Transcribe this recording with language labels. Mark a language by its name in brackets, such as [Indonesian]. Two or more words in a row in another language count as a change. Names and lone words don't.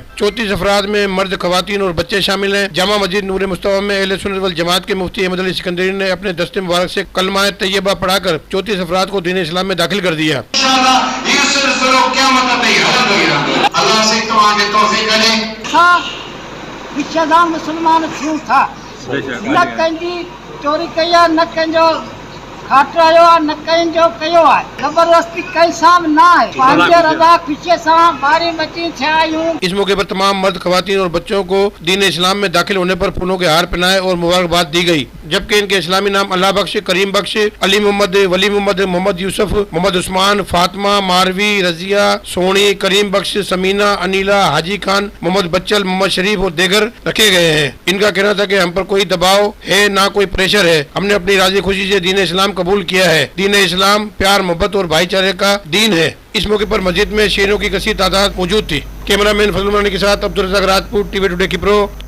[Urdu] 34 افراد میں مرد، خواتین اور بچے شامل ہیں۔ جامع مسجد نور مصطفیٰ میں اہل سنت والجماعت کے مفتی احمد علی سکندری نے اپنے دست مبارک سے کلمہ طیبہ پڑھا کر 34 افراد کو دین اسلام میں داخل کر دیا. [Sindhi] पिछेदार मुसलमान थियूं था, न कंहिंजी चोरी कई आहे, न कंहिंजो खाटरायो आहे, न कंहिंजो कयो आहे, ज़बरदस्ती कंहिं सां बि न आहे। पंहिंजे रज़ा ख़ुशीअ सां ॿारी बची थिया आहियूं। [Urdu] اس موقع پر تمام مرد، خواتین اور بچوں کو دین اسلام میں داخل ہونے پر پھولوں کے ہار پہنائے اور مبارکباد دی گئی، جبکہ ان کے اسلامی نام اللہ بخش، کریم بخش، علی محمد، ولی محمد، محمد یوسف، محمد عثمان، فاطمہ، ماروی، رضیہ، سونی، کریم بخش، ثمینہ، انیلہ، حاجی خان، محمد بچل، محمد شریف اور دیگر رکھے گئے ہیں. ان کا کہنا تھا کہ ہم پر کوئی دباؤ ہے نہ کوئی پریشر ہے، ہم نے اپنی راضی خوشی سے دین اسلام قبول کیا ہے. دین اسلام پیار، محبت اور بھائی چارے کا دین ہے۔ اس موقع پر مسجد میں شیروں کی کثیر تعداد موجود تھی. کیمرہ مین فضل مرانی کے ساتھ عبدالرزاق راجپوت، ٹی وی ٹوڈے کھپرو.